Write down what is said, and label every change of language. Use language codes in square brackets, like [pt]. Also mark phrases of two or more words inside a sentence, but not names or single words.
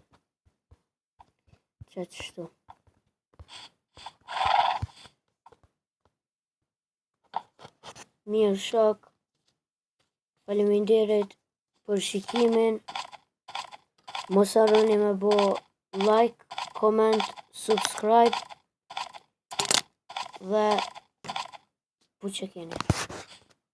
[sq] Qështu. Mirë shok. Faleminderit për shikimin. Mos harroni me bo [en] like, comment, subscribe. [sq] Dhe bu që keni.